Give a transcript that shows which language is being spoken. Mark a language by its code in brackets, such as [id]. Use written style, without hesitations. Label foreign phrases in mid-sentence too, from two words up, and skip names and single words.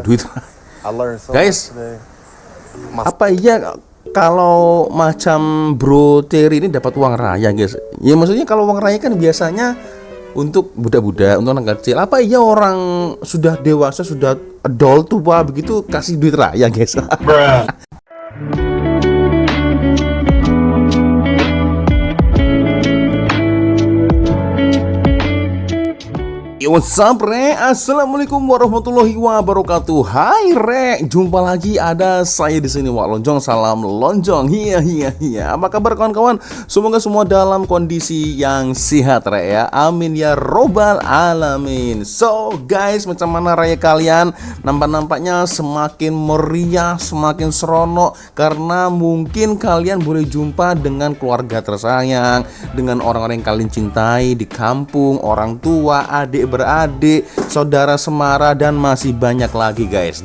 [ms] Guys, apa iya kalau macam Bro Terry ini dapat uang raya guys? Ya maksudnya kalau uang raya kan biasanya untuk budak-budak, untuk anak kecil. Apa iya orang sudah dewasa, sudah adult tua begitu kasih duit raya guys? [en] What's up re? [ar] السلام عليكم ورحمة الله وبركاته. [ms] Hai re, jumpa lagi ada saya di sini Wak Lonjong. Salam lonjong. Iya. Apa kabar kawan-kawan? Semoga semua dalam kondisi yang sehat re ya. [ar] آمين يا رب العالمين. [en] So guys, [ms] macam mana raya kalian? Nampaknya semakin meriah, semakin seronok karena mungkin kalian boleh jumpa dengan keluarga tersayang, dengan orang-orang yang kalian cintai di kampung, orang tua, adik beradik, saudara semara, dan masih banyak lagi guys.